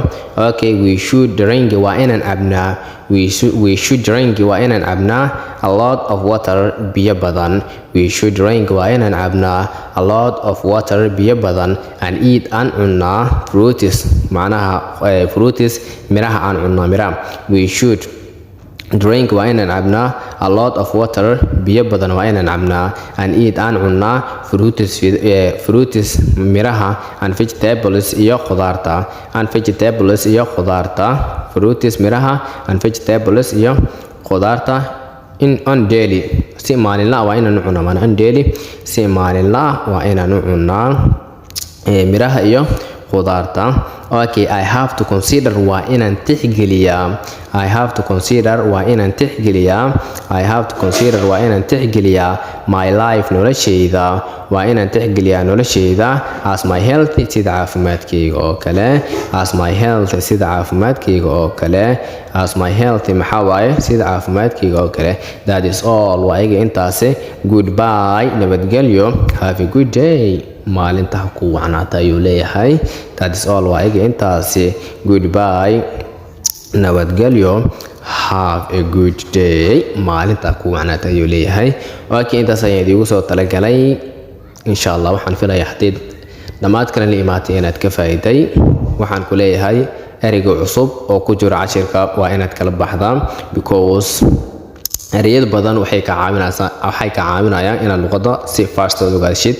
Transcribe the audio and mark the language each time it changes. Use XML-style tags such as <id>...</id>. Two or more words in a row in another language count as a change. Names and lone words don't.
<en>Okay, we should drink</en> <so>waa inaan cabnaa,</so> <en>we should drink</en> <so>waa inaan cabnaa</so> <en>a lot of water</en> <so>biyo badan.</so> <en>We should drink</en> <so>waa inaan cabnaa</so> <en>a lot of water</en> <so>biyo badan,</so> <en>and eat</en> <so>aan cunnaa fruits macnaha fruits miraha aan cunnaa miraha.</so> <en>We should drink</en> <so>waa inaan cabnaa</so> <en>a lot of water</en> <so>biyo badan waa inaan cabnaa,</so> <en>and eat</en> <so>aan cunnaa</so> <en>fruits miraha, and vegetables</en> <so>iyo khudaarta,</so> <en>and vegetables</en> <so>iyo khudaarta, fruits miraha</so> <en>and vegetables</en> <so>iyo khudaarta</so> <en>on daily</en> <so>si maalinla waa inaan cunnaa mana</so> <en>on daily</en> <so>si maalinla waa inaan cunnaa miraha iyo khudaarta.</so> <en>Okay, I have to consider</en> <so>waa inaan tixgeliyaa,</so> <en>I have to consider</en> <so>waa inaan tixgeliyaa,</so> <en>I have to consider</en> <so>waa inaan tixgeliyaa</so> <en>my life</en> <so>noloshayda, waa inaan tixgeliyaa noloshayda</so> <en>as my health</en> <so>sida caafimaadkayga oo kale,</so> <en>as my health</en> <so>sida caafimaadkayga oo kale,</so> <en>as my health</en> <so>maxaa waaye sida caafimaadkayga oo kale.</so> <en>That is all</en> <so>waa iga intaasi.</so> <en>Goodbye, nabadgelyo, have a good day,</en> <so>maalinta ku wacnaata ayuu leeyahay.</so> <en>That is all</en> <so>waa iga intaasi.</so> <en>Goodbye, nabadgelyo, have a good day,</en> <so>maalinta ku wacnaata ayuu leeyahay. Okay, intaas ayaan idigu soo talagalay.</so> <ar>إن شاء الله</ar> <so>waxaan filayaa hadii dhammaad kale la imaatay inaad ka faa'iiday. waxaan ku leeyahay ereyga cusub oo ku jira cashirka waa inaad kala baxdaa because ereyada badan waxay ka caawinayaan inaad luqadda si fast u gaarshid.</so>